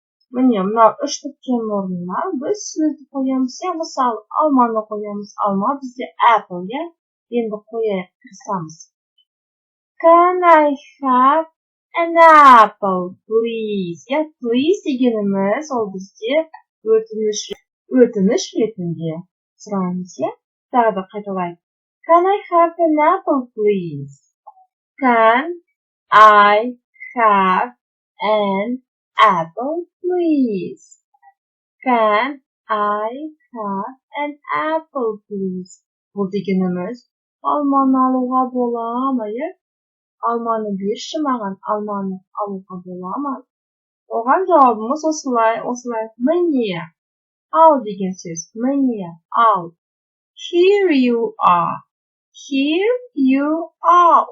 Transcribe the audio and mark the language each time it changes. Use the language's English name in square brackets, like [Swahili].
[Kazakh] Міне, мынау үш нүктенің орнына біз сөзді қоямыз. Мысалы, алманы қоямыз. Алма бізде apple, иә? Енді қояйық, тырысамыз. [English] Can I have an apple, please? [Kazakh] Иә, please дегеніміз ол бізде өтініш ретінде сұраймыз, иә? Тағы да қайталайық. [English] Can I have an apple, please? Can I have an apple, please? Can I have an apple, please? [Kazakh] Бұл дегеніміз алманы алуға бола ма, иә? Алманы берші маған, алманы алуға бола ма? Оған жауабымыз осылай. Міне. Ал деген сөз. Міне. Ал. [English] Here you are. Here you are.